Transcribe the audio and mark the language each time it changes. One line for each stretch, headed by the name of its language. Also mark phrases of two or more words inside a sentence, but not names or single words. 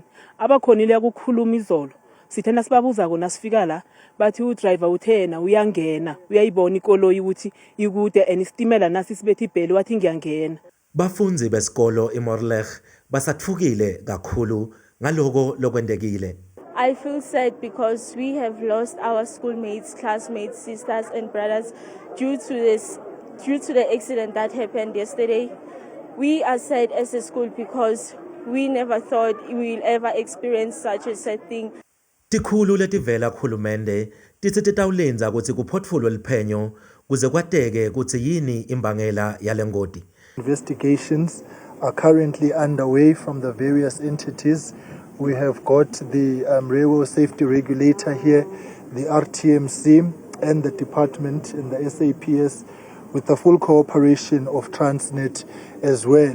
Zulu: Abakhonile ukukhuluma izolo sithena sibabuza kona sifika la bathi udriver uthena uyangena uyayibona ikoloyi ukuthi ikude and isitimela nasi sibethe ibheli wathi ngiyangena.
Swati: Bafunzi besikolo eMorlech basathukile kakhulu ngaloko lokwendekile.
English: I feel sad because we have lost our schoolmates, classmates, sisters and brothers due to the accident that happened yesterday. We are sad as a school because we never thought we will ever experience such a sad thing.
Swati: Tikhulu letivela kuhulumende tithi titawulenza kutsi kuphotfulwe liphenyo kuze kwateke kutsi yini imbangela yale ngoti.
English: Investigations are currently underway from the various entities. We have got the railway safety regulator here, the RTMC and the department and the SAPS with the full cooperation of Transnet as well.